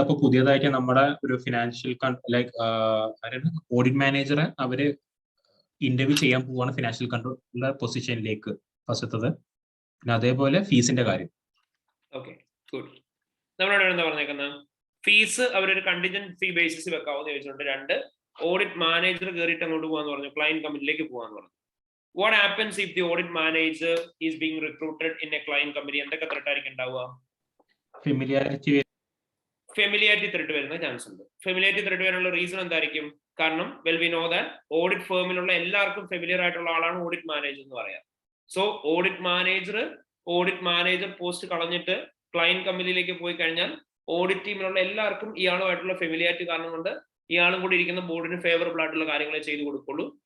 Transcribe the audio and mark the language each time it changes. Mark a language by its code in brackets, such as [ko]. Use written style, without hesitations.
[ml] അപ്പൊ പുതിയതായിട്ട് നമ്മുടെ ഒരു ഫിനാൻഷ്യൽ ലൈക്ക് ഓഡിറ്റ് മാനേജറെ അവര് ഇന്റർവ്യൂ ചെയ്യാൻ പോവാണ് ഫിനാൻഷ്യൽ കൺട്രോൾ പൊസിഷനിലേക്ക് ഫസ്റ്റത്തത്. പിന്നെ അതേപോലെ ഫീസിന്റെ കാര്യം. Okay, good. നമ്മളോട് എന്താ പറഞ്ഞേക്കുന്നത്? ഫീസ് അവരൊരു കണ്ടിജന്റ് ഫീ ബേസിസ് വെക്കാവുന്ന ചോദിച്ചിട്ടുണ്ട്. 2, ഓഡിറ്റ് മാനേജർ കയറിയിട്ട് അങ്ങോട്ട് പോകാന്ന് പറഞ്ഞു, ക്ലയന്റ് കമ്പനിയിലേക്ക് പോകാന്ന് പറഞ്ഞു. [en] What happens if the audit manager is being recruited in a client company? [ml] എന്തൊക്കെ ത്രെട്ട് ആയിരിക്കും ഉണ്ടാവുക? ഫെമിലിയാരിറ്റി ത്രെട്ട് വരുന്ന ചാൻസ് ഉണ്ട്. ഫെമിലിയാരിറ്റി ത്രെട്ട് വരാനുള്ള റീസൺ എന്തായിരിക്കും? കാരണം [en] we know that [ml] ഓഡിറ്റ് ഫേമിലുള്ള എല്ലാവർക്കും ഫെമിലിയർ ആയിട്ടുള്ള ആളാണ് ഓഡിറ്റ് മാനേജർ എന്ന് പറയാം. സോ ഓഡിറ്റ് മാനേജർ പോസ്റ്റ് കളഞ്ഞിട്ട് ക്ലയന്റ് കമ്പനിയിലേക്ക് പോയി കഴിഞ്ഞാൽ ഓഡിറ്റ് ടീമിലുള്ള എല്ലാവർക്കും ഇയാളുമായിട്ടുള്ള ഫെമിലിയാരിറ്റി കാരണം കൊണ്ട് ഇയാളും കൂടി ഇരിക്കുന്ന ബോർഡിന് ഫേവറബിൾ ആയിട്ടുള്ള കാര്യങ്ങളെ ചെയ്തു കൊടുക്കുള്ളൂ.